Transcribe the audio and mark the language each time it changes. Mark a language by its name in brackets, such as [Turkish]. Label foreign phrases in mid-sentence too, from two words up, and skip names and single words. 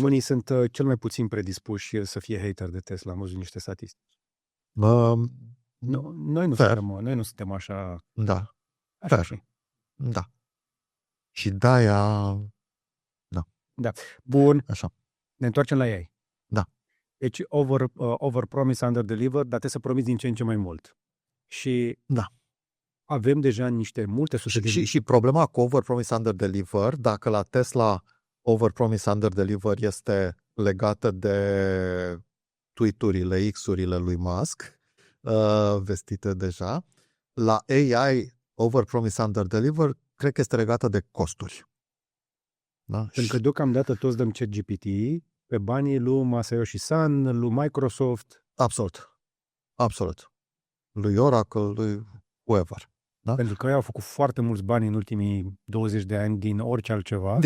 [Romanian] românii sunt cel mai puțin predispuși să fie hater de Tesla. Am văzut niște statistici. Noi nu suntem așa... Da. Așa Fair. și. Da. Și de-aia... Bun, Așa. ne întoarcem la ei. Da. Deci [English] over promise, under deliver, [Romanian] dar trebuie să promiți din ce în ce mai mult. Și Da. avem deja multe sute de... Și problema cu [English] over promise, under deliver, [Romanian] dacă la Tesla [English] over promise, under deliver [Romanian] este legată de tweet-urile, X-urile lui Musk, vestite deja, la AI [English] over promise, under deliver, [Romanian] cred că este legată de costuri. Da? Pentru că deocamdată toți dăm ChatGPT pe banii lui Masayoshi Son, lui Microsoft. Absolut. Lui Oracle, lui whoever. Da? Pentru că ei au făcut foarte mulți bani în ultimii 20 de ani din orice altceva.